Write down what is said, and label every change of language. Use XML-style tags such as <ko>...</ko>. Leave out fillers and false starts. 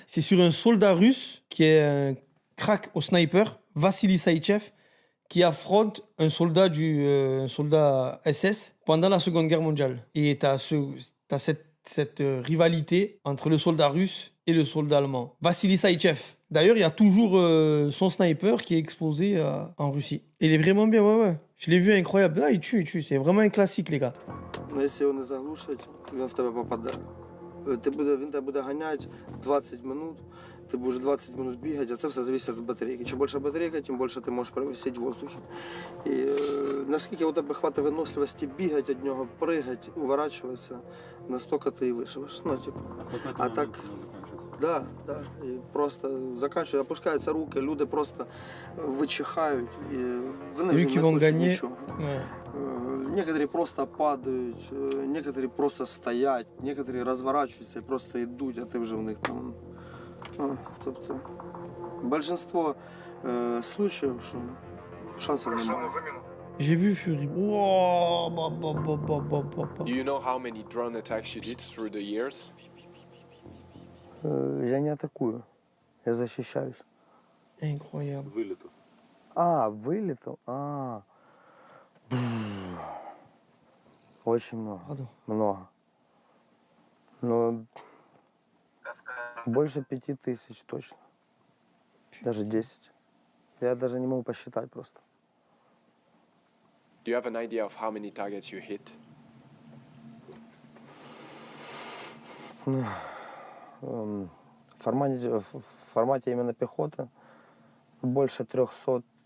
<fr>C'est sur un soldat russe qui est un crack au sniper, Vassili Saïchev, qui affronte un soldat SS pendant la Seconde Guerre mondiale. Et tu as cette rivalité entre le soldat russe et le soldat allemand. Vassili Saïchev. D'ailleurs, il y a toujours son sniper qui est exposé en Russie. Il est vraiment bien, ouais. Je l'ai vu, incroyable. Ah, il tue. C'est vraiment un classique, les gars.</fr> <uk>Ну, якщо його не заглушать, він в тебе попаде. Він тебе буде ганяти 20 минут, ти будеш 20 минут бігати, а це все залежить від батарейки. Чим більше батарейка, тим більше ти можеш провисіти в воздухі. І наскільки у тебе хватить виносливості бігати від нього, пригати, уворачуватися, настільки ти і виживеш. Ну, типу. А так, да. І просто закінчує, опускаються руки, люди просто вичихають, і вони вже не хочуть нічого.</uk> <ru>Некоторые просто падают, некоторые просто стоять, некоторые разворачиваются и просто идут, а ты уже в них там.</ru> <uk>Тобто,</uk> <ru>большинство случаев,</ru> <uk>що шансів немає.</uk> <fr>J'ai vu Fury. Wow,</fr> <en>Do you know how many drone attacks you did through the years?</en> <ru>Я не атакую, я защищаюсь.</ru> <fr>Incroyable.</fr> <ru>Вылетов. Вылетел? Очень много.</ru> <fr>Pardon.</fr> <ru>Много. Но больше 5000 точно. Даже 10. Я даже не могу посчитать просто.</ru> <en>Do you have an idea of how many targets you hit?</en> <ru>В формате именно пехоты больше 300-500.</ru>